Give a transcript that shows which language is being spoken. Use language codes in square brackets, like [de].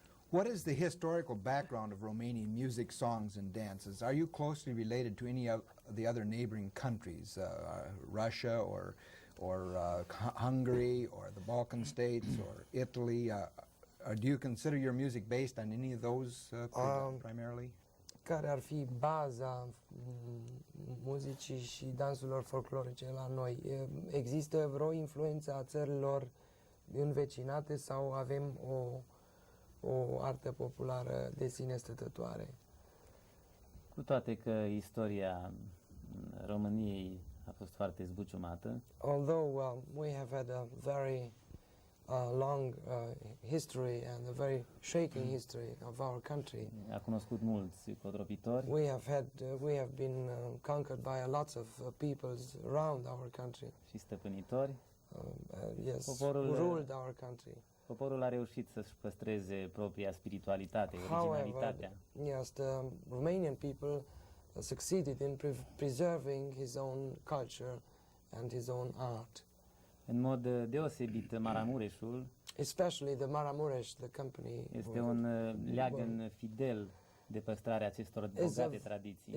[en] What is the historical background of Romanian music, songs, and dances? Are you closely related to any of the other neighboring countries, Russia or Hungary or the Balkan states or Italy? Do you consider your music based on any of those primarily? [ro] Care ar fi baza muzicii și dansurilor folclorice la noi? Există vreo influență a țărilor învecinate sau avem o artă populară de sine stătătoare? Cu toate că istoria României a fost foarte zbuciumată, [en] Although we have had a very long history and a very shaking history of our country. [ro] A cunoscut mulți cotropitori. [en] We have been conquered by a lot of peoples around our country. [ro] Și stăpânitori. [en] Yes, [ro] Poporul, [en] who ruled our country. [ro] Poporul a reușit să-și păstreze propria spiritualitate, [en] However, [ro] originalitatea. [en] yes, the Romanian people succeeded in preserving his own culture and his own art. [ro] În mod deosebit, Maramureșul [en] Especially the Maramureș, the company, [ro] este un leagăn fidel de păstrarea acestor bogate tradiții.